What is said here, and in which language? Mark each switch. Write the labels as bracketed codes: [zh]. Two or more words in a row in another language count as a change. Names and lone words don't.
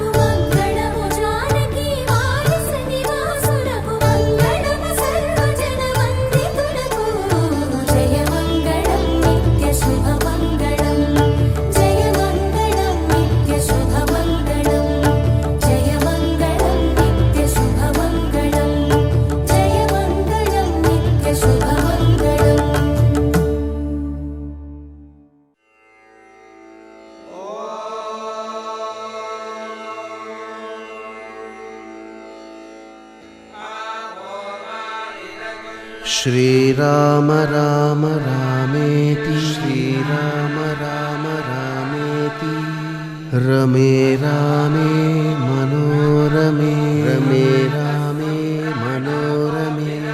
[te] మంగళము జానకి మానస నివాసునకు మంగళము సర్వజన వందితునకు జయ మంగళం నిత్య శుభ మంగళం జయ మంగళం నిత్య శుభ మంగళం జయ మంగళం నిత్య శుభ మంగళం జయ మంగళం నిత్య శుభ మంగళం. [sa] श्रीराम राम रामेति श्रीराम राम रामेति रमे रामे मनोरमे रमे रामे मनोरमे